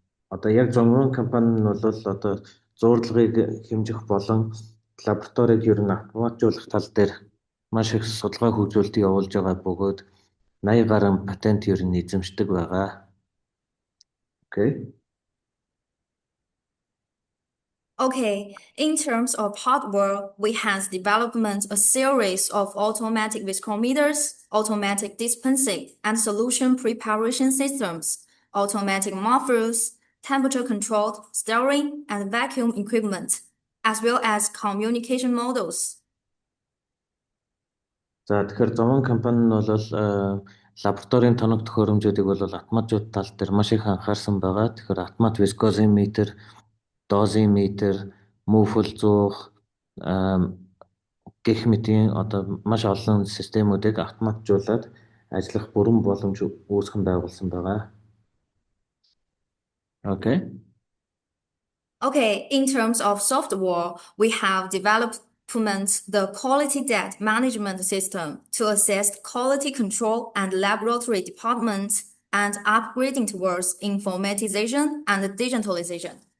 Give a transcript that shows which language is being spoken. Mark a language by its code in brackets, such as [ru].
[mn] Одоо яг Zhongwang компани нь бол одоо зурдлагыг хэмжих болон лабораторийг ер нь автоматжуулах тал дээр маш их судалгаа хөгжүүлэлт явуулж байгаа бөгөөд 80 гаруй патент ер нь эзэмшдэг байгаа. [en] Okay. Okay, in terms of hardware, we have developed a series of automatic viscometers, automatic dispensing and solution preparation systems, automatic mufflers, temperature-controlled stirring and vacuum equipment, as well as communication modules. [mn] За тэгэхээр Zhongwang компани нь бол лабораторийн тоног төхөөрөмжүүдийг бол автоматжууд тал дээр маш их анхаарсан байгаа. Тэгэхээр автомат вискозиметр, дозиметр, муфл зуух гэх мэтийн одоо маш олон системүүдийг автоматжуулаад ажиллах бүрэн боломж үүсгэн байгуулсан байгаа. [en] Okay. Okay, in terms of software, we have developed the quality data management system to assist quality control and laboratory departments and upgrading towards informatization and digitalization.